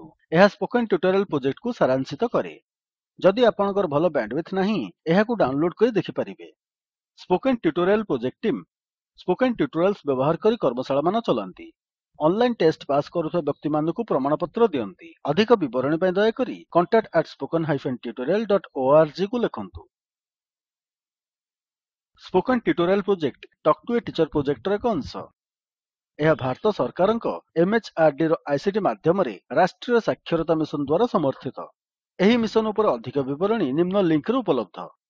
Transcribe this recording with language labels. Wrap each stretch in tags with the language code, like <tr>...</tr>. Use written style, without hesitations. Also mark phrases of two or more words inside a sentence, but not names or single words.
<or>ଏହା ସ୍ପୋକେନ୍ ଟ୍ୟୁଟୋରିଆଲ୍ ପ୍ରୋଜେକ୍ଟକୁ ସାରାଂଶିତ କରେ। ଯଦି ଆପଣଙ୍କର ଭଲ ବ୍ୟାଣ୍ଡୱିଡଥ୍ ନାହିଁ, ଏହାକୁ ଡାଉନଲୋଡ୍ କରି ଦେଖିପାରିବେ। ସ୍ପୋକେନ୍ ଟ୍ୟୁଟୋରିଆଲ୍ ପ୍ରୋଜେକ୍ଟ ଟିମ୍ ସ୍ପୋକେନ୍ ଟ୍ୟୁଟୋରିଆଲ୍ସ ବ୍ୟବହାର କରି କର୍ମଶାଳାମାନ ଚଲାନ୍ତି।</or> <en>online test pass</en> <or>କରୁଥିବା ବ୍ୟକ୍ତିମାନଙ୍କୁ ପ୍ରମାଣପତ୍ର ଦିଅନ୍ତି। ଅଧିକ ବିବରଣୀ ପାଇଁ ଦୟାକରି contact@spoken-tutorial.org କୁ ଲେଖନ୍ତୁ। ସ୍ପୋକେନ୍ ଟ୍ୟୁଟୋରିଆଲ୍ ପ୍ରୋଜେକ୍ଟ ଟକ୍ ଟୁ ଏ ଟିଚର ପ୍ରୋଜେକ୍ଟର ଏକ ଅଂଶ। ଏହା ଭାରତ ସରକାରଙ୍କ MHRD ର ଆଇସିଟି ମାଧ୍ୟମରେ ରାଷ୍ଟ୍ରୀୟ ସାକ୍ଷରତା ମିଶନ ଦ୍ୱାରା ସମର୍ଥିତ। ଏହି ମିଶନ ଉପରେ ଅଧିକ ବିବରଣୀ ନିମ୍ନ ଲିଙ୍କ୍ ରେ ଉପଲବ୍ଧ।</or>